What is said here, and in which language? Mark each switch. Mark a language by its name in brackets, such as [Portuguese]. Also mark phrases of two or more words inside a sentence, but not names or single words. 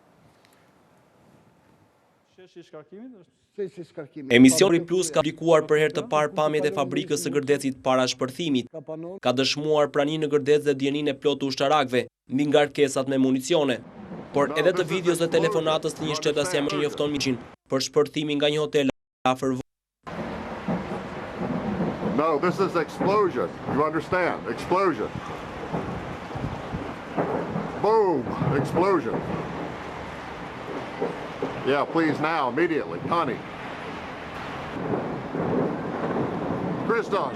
[Albanian] Emisioni Plus ka publikuar për herë të parë pamjet e fabrikës së Gërdecit para shpërthimit. Ka dëshmuar praninë në Gërdec dhe dieninë e plotë të ushtarakëve mbi ngarkesat me municione. Por edhe të videos dhe telefonatës të një shtetas jam që njofton miqin për shpërthimin nga një hotel afër. [English] No, this is explosion. You understand? Explosion. Boom! Explosion. Yeah, please now, immediately. Connie. Christos.